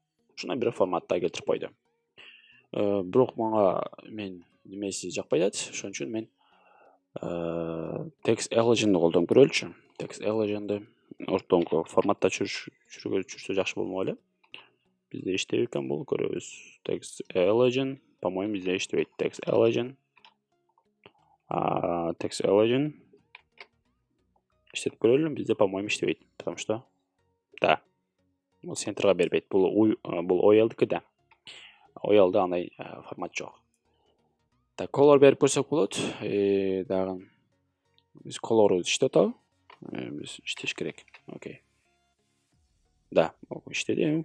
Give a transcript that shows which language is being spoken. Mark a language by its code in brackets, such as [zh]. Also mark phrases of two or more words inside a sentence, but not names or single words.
[ky] Ушундай бир форматта келтирип койду. Бирок мага мен немеси жакпай атат. Ошон үчүн мен text elegant'ды колдонуп көрөлүчү. Text elegant'ды ортоңку форматта жүрсө жакшы болмок эле. Бизде иштебейт экен бул, көрөбүз. Text elegant, по-моему, бизде иштебейт. Text elegant. Text elegant. Иштетип көрөлү, бизде, по-моему, иштебейт, [ru] потому что да. [ky] Бул центрга бербейт. Бул oil'дики да. Oil'да андай формат жок. Так, color берип көрсөк болот. Дагы биз color'у иштеп атабы? Биз иштеш керек. Окей. Да, иштеди.